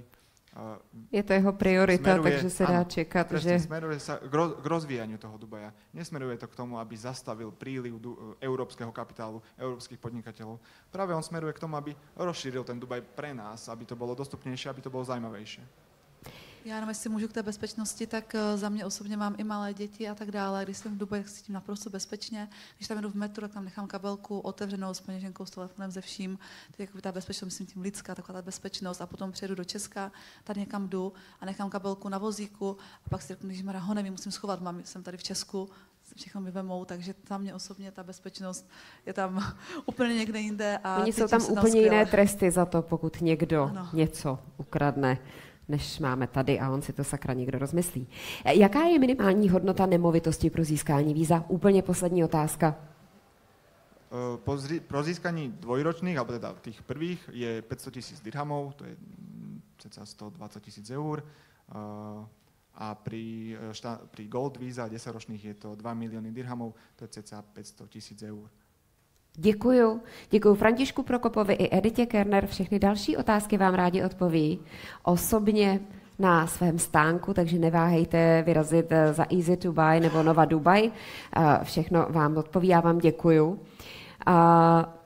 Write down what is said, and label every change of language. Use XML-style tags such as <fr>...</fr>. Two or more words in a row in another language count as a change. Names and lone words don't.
<sk>Je to jeho priorita, takže sa dá čekať, že... Smeruje sa k rozvíjaniu toho Dubaja. Nesmeruje to k tomu, aby zastavil príliv európskeho kapitálu, európskych podnikateľov. Práve on smeruje k tomu, aby rozšíril ten Dubaj pre nás, aby to bolo dostupnejšie, aby to bolo zaujímavejšie.</sk> <cs>Já jenom, jestli můžu k té bezpečnosti, tak za mě osobně mám i malé děti a tak dále. Když jsem v Dubaji, tak se cítím naprosto bezpečně. Když tam jdu v metru, tak tam nechám kabelku otevřenou s peněženkou, s telefonem, ze vším. Teď ta bezpečnost, myslím tím lidská, taková ta bezpečnost. A potom přijedu do Česka, tady někam jdu a nechám kabelku na vozíku a pak si řeknu, že ho nevím, musím schovat, jsem tady v Česku, všechno mi vemou, takže tam mě osobně ta bezpečnost je tam úplně někde jinde. A oni jsou tam úplně jiné tresty za to, pokud někdo něco ukradne, než máme tady a on si to sakra někdo rozmyslí. Jaká je minimální hodnota nemovitosti pro získání víza? Úplně poslední otázka.</cs> <sk>Pro získanie dvojročných, alebo teda tých prvých, je 500 000 dirhamov, to je cca 120 000 eur. A pri Gold víza 10-ročných je to 2 milióny dirhamov, to je cca 500 000 eur.</sk> <cs>Děkuju. Děkuju Františku Prokopovi i Editě Kerner. Všechny další otázky vám rádi odpoví osobně na svém stánku, takže neváhejte vyrazit za Easy to Buy nebo Nova Dubai. Všechno vám odpoví, já vám děkuju.</cs>